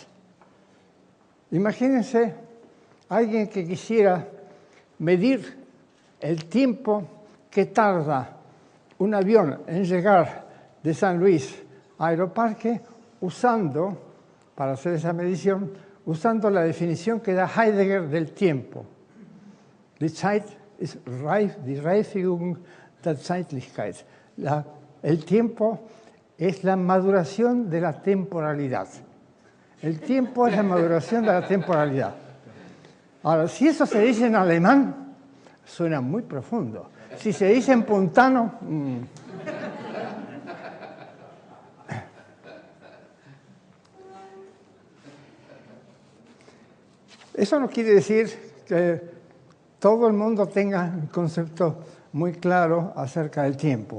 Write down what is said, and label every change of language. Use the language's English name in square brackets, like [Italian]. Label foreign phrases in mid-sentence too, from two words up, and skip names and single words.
[Spanish] Imagínense alguien que quisiera medir el tiempo que tarda un avión en llegar de San Luis a Aeroparque usando, para hacer esa medición, usando la definición que da Heidegger del tiempo. [German] Die Zeit ist die Reifigung der Zeitlichkeit. [Spanish] El tiempo es la maduración de la temporalidad. El tiempo es la maduración de la temporalidad. Ahora, si eso se dice en alemán, suena muy profundo. Si se dice en puntano... Eso no quiere decir que todo el mundo tenga un concepto muy claro acerca del tiempo.